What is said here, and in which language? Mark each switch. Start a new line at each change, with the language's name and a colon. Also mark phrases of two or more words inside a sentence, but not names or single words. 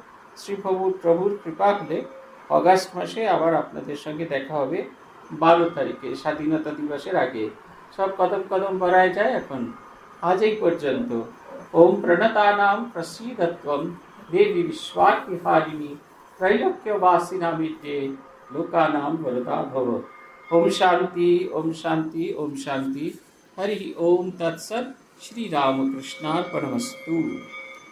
Bangla: প্রভুর কৃপা হলে অগাস্ট মাসে আবার আপনাদের সঙ্গে দেখা হবে 12 তারিখে, স্বাধীনতা দিবসের আগে। সব কদম কদম বাড়ায় যায় এখন। আজ এই পর্যন্ত।
Sanskrit: ওম প্রণতানাম প্রসীদত্বম দেবী বিশ্বার্কিহারিণী त्रैलोक्यवासिनामित्ये लोकानां वरदा भव। ओम शांति, ओम शांति, ओम शांति। हरि ओम तत्सत्। श्री रामकृष्णार्पणमस्तु।